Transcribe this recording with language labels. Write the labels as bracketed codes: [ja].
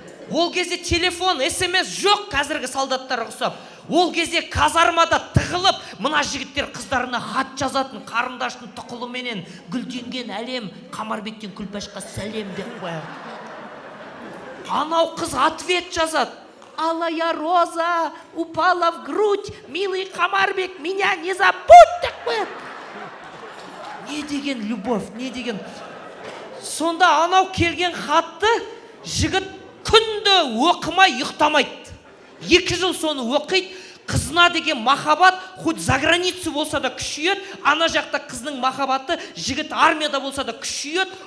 [kk] Ол кезде телефон, SMS жоқ қазіргі солдаттарға ұқсап. Ол кезде казармада тығылып, мына жігіттер қыздарына хат жазатын, қарындаштың тұқылыменен гүлденген әлем, Қамарбектен Күлпашқа сәлем деп қояды. Анау қыз ответ жазады. [ru] алая роза упала в грудь, милый Қамарбек, меня не забудь, [kk] деп қояды. Не деген любовь, не деген. Сонда анау келген хатты жігіт күнде оқымай ұйықтамайды. 2 жыл соны оқиды. Қызына деген махаббат [ru] хоть за границу [kk] болса да күшейеді. Ана жақта қызның махаббаты жігіт армияда болса да күшейеді.